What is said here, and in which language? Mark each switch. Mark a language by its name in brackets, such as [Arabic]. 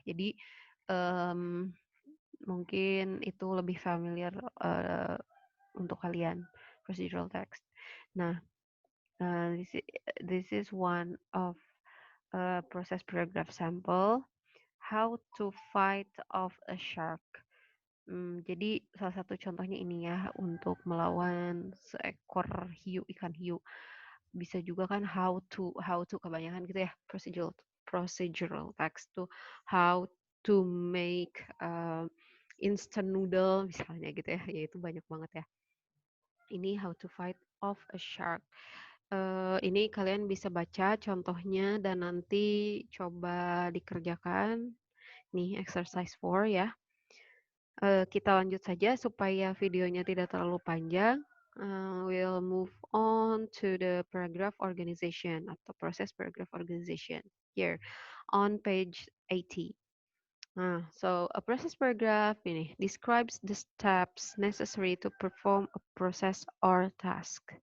[Indonesian] Jadi um, mungkin itu lebih familiar untuk kalian, procedural text. [English] Nah, this is one of process paragraph sample. How to fight off a shark. [Indonesian] Jadi salah satu contohnya ini ya, untuk melawan seekor ikan hiu. Bisa juga kan how to kebanyakan gitu ya, procedural text tuh [English] how to make instant noodle [Indonesian] misalnya gitu ya, yaitu banyak banget ya. Ini [English] how to fight off a shark. [Indonesian] Ini kalian bisa baca contohnya dan nanti coba dikerjakan. Nih exercise 4 ya. Kita lanjut saja supaya videonya tidak terlalu panjang. [English] We'll move on to the paragraph organization [Indonesian] atau proses [English] paragraph organization here on page 80. So a process paragraph ini describes the steps necessary to perform a process or task.